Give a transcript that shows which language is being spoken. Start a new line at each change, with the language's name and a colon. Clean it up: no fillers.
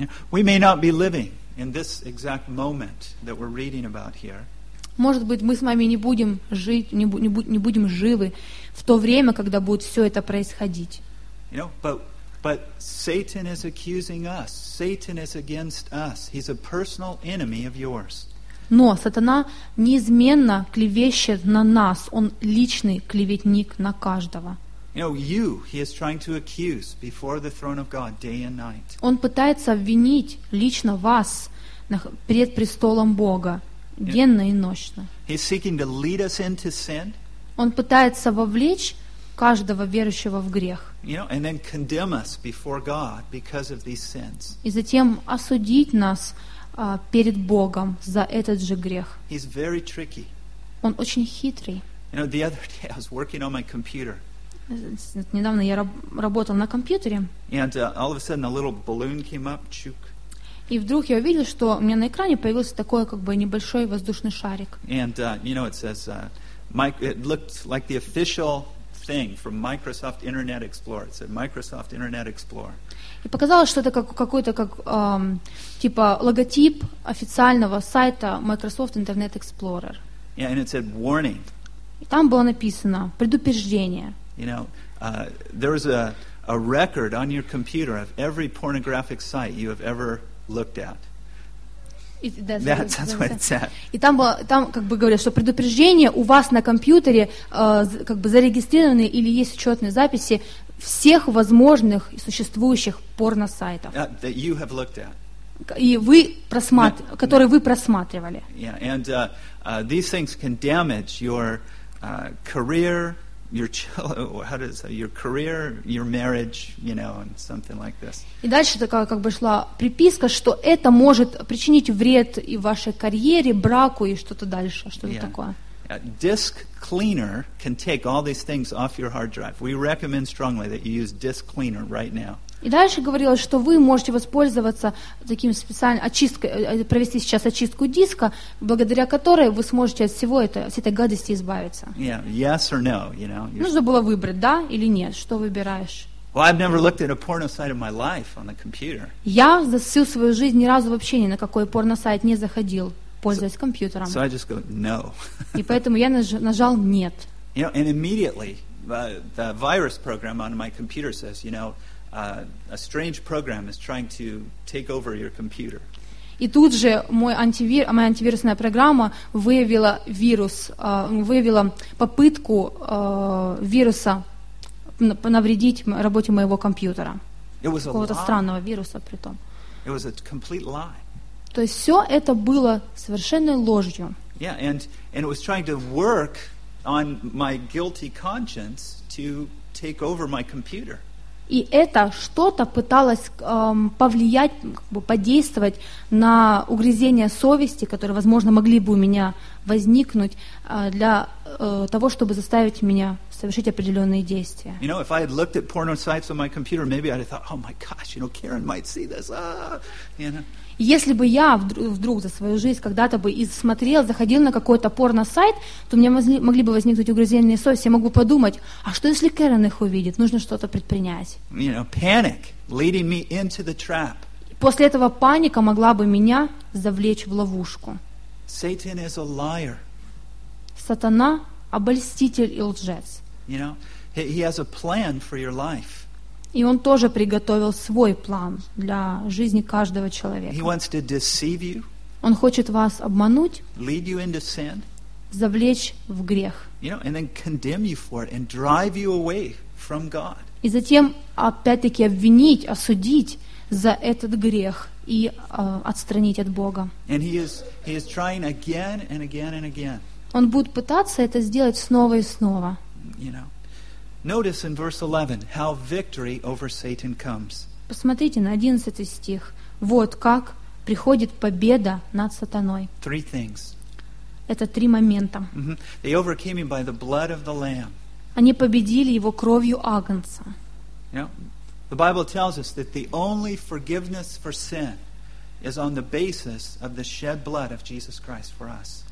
English: We may not be living in this exact moment that we're reading about here.
Russian: Может быть, мы с вами не будем жить, не будем живы в то время, когда будет все это происходить.
English: You know, but Satan is accusing us. Satan is against us. He's a personal enemy of yours.
Russian: Но сатана неизменно клевещет на нас. Он личный клеветник на каждого.
English: You know, you, he is trying to accuse before the throne of God day and night.
Russian: Он пытается обвинить лично вас пред престолом Бога. Денно и нощно.
English: He's seeking to lead us into sin.
Russian: Он пытается вовлечь каждого верующего в грех.
English: You know, and then condemn us before God because of these sins.
Russian: И затем осудить нас перед Богом за этот же грех.
English: He's very tricky.
Russian: Он очень хитрый.
English: You know, the other day I was working on my computer.
Russian: Недавно я работал на компьютере.
English: And all of a sudden a little balloon came up, chook.
Russian: И вдруг я увидел, что у меня на экране появился такой как бы небольшой воздушный шарик.
English: And you know, it says it looked like the official thing from Microsoft Internet Explorer. It said Microsoft Internet Explorer.
Russian: И показалось, что это какой-то логотип официального сайта Microsoft Internet Explorer.
English: Yeah, and it said warning.
Russian: И там было написано предупреждение.
English: You know, there is a record on your computer of every pornographic site you have ever looked at. That's what it said.
Russian: И там было, там как бы говорят, что предупреждение у вас на компьютере как бы зарегистрированы или есть учетные записи всех возможных и существующих порносайтов.
English: That you have looked at.
Russian: И вы которые вы просматривали.
English: Yeah, and these things can damage your career. Your career, your marriage, you know, and something like this.
Russian: И дальше такая как бы шла приписка, что это может причинить вред и вашей карьере, браку и что-то дальше, что-то такое.
English: A disk cleaner can take all these things off your hard drive. We recommend strongly that you use disk cleaner right now.
Russian: И дальше говорилось, что вы можете воспользоваться таким специальной очисткой, провести сейчас очистку диска, благодаря которой вы сможете от всего этого, от этой гадости избавиться.
English: Yeah, yes or no, you know.
Russian: Нужно было выбрать, да или нет, что выбираешь.
English: Well, I've never looked at a porno site in my life on the computer.
Russian: Я за всю свою жизнь ни разу вообще ни на какой порносайт не заходил, пользуясь компьютером.
English: So I just go, no.
Russian: И поэтому я нажал нет.
English: You know, and immediately the virus program on my computer says, you know, a strange program is trying to take over your computer.
Russian: И тут же моя антивирусная программа выявила вирус, выявила попытку вируса навредить работе моего компьютера.
English: It was
Russian: какого-то
English: a lie.
Russian: Странного вируса при том.
English: It was a complete lie.
Russian: То есть все это было совершенной ложью.
English: Yeah, and it was trying to work on my guilty conscience to take over my computer.
Russian: И это что-то пыталось повлиять, как бы подействовать на угрызения совести, которые, возможно, могли бы у меня возникнуть для того, чтобы заставить меня совершить определенные действия.
English: You know, if I had looked at porno sites on my computer, maybe I'd have thought, oh my gosh, you know, Karen might see this.
Russian: Если бы я вдруг за свою жизнь когда-то бы и смотрел, заходил на какой-то порно-сайт, то у меня могли бы возникнуть угрызения совести. Я мог бы подумать, а что если Кэрон их увидит? Нужно что-то предпринять.
English: You know, panic leading me into the trap.
Russian: После этого паника могла бы меня завлечь в ловушку.
English: Satan is a liar.
Russian: Сатана – обольститель и лжец.
English: You know, he has a plan for your life.
Russian: И он тоже приготовил свой план для жизни каждого человека.
English: He wants to deceive you,
Russian: он хочет вас обмануть,
English: lead you into sin,
Russian: завлечь в грех.
English: You know, and then condemn you for it and drive you away from God.
Russian: И затем опять-таки обвинить, осудить за этот грех и отстранить от Бога.
English: And he is trying again and again and again.
Russian: Он будет пытаться это сделать снова и снова.
English: You know, notice in verse 11 how victory over Satan comes.
Russian: Посмотрите на 11 стих. Вот как приходит победа над сатаной. Three things. Это три момента. Mm-hmm.
English: They overcame him by the blood of the Lamb.
Russian: Они победили его кровью Агнца.
English: You know, the Bible tells us that the only forgiveness for sin is on the basis of the shed blood of Jesus Christ for us.